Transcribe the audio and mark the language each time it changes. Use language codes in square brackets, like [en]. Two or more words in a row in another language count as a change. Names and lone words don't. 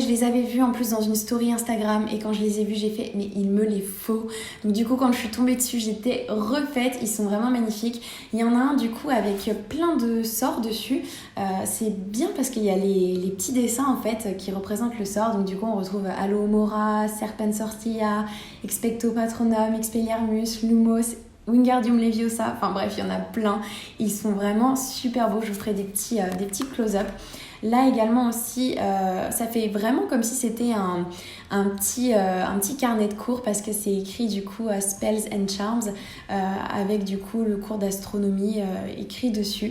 [fr] Je les avais vus en plus dans une story Instagram et quand je les ai vus, j'ai fait mais il me les faut. Donc du coup, quand je suis tombée dessus, j'étais refaite. Ils sont vraiment magnifiques. Il y en a un du coup avec plein de sorts dessus. C'est bien parce qu'il y a les petits dessins en fait qui représentent le sort. Donc du coup, on retrouve Alohomora, Serpens Sortia, Expecto Patronum, Expelliarmus, Lumos, Wingardium Leviosa, enfin bref, il y en a plein. Ils sont vraiment super beaux. Je vous ferai des petits close-up. Là également aussi, ça fait vraiment comme si c'était un petit carnet de cours parce que c'est écrit du coup [en] Spells and Charms [fr] avec du coup le cours d'astronomie écrit dessus.